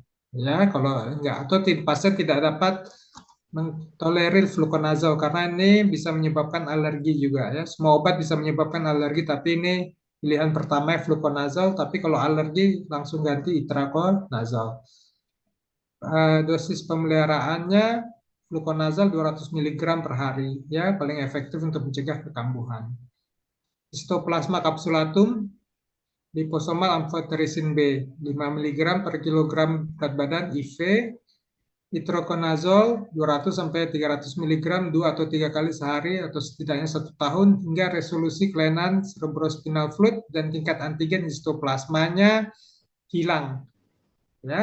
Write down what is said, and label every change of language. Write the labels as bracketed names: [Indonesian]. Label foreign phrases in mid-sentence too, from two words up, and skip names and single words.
[Indonesian] Ya, kalau nggak atau pasien tidak dapat mentolerir fluconazole karena ini bisa menyebabkan alergi juga ya. Semua obat bisa menyebabkan alergi tapi ini pilihan pertama fluconazole tapi kalau alergi langsung ganti itraconazole. Dosis pemeliharaannya fluconazole 200 mg per hari ya paling efektif untuk mencegah kekambuhan. Histoplasma capsulatum liposomal amfoterisin B 5 mg per kilogram berat badan IV. Itraconazole 200 sampai 300 mg 2 atau 3 kali sehari atau setidaknya 1 tahun hingga resolusi kelainan [English] cerebrospinal fluid [Indonesian] dan tingkat antigen histoplasmanya hilang ya.